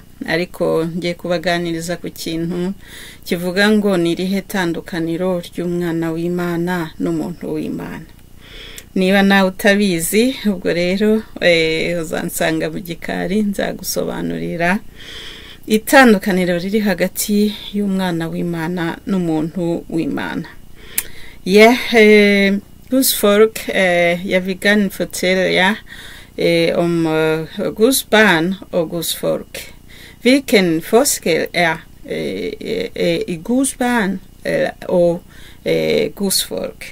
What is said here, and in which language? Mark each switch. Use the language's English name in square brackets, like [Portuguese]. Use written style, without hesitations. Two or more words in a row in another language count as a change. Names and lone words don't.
[Kinyarwanda] Ariko ngiye kubaganiriza ku kintu kivuga ngo nirihe tandukaniro ry'umwana w'Imana n'umuntu w'Imana. Niba nawe utabizi, ubwo rero uzansanga mu gikari nzagusobanurira itandukaniro riri hagati y'umwana w'Imana n'umuntu w'Imana. [Danish] Guds folk, jeg vil gerne fortælle jer om Guds barn og Guds folk. Hvilken forskel er i Guds barn og Guds folk?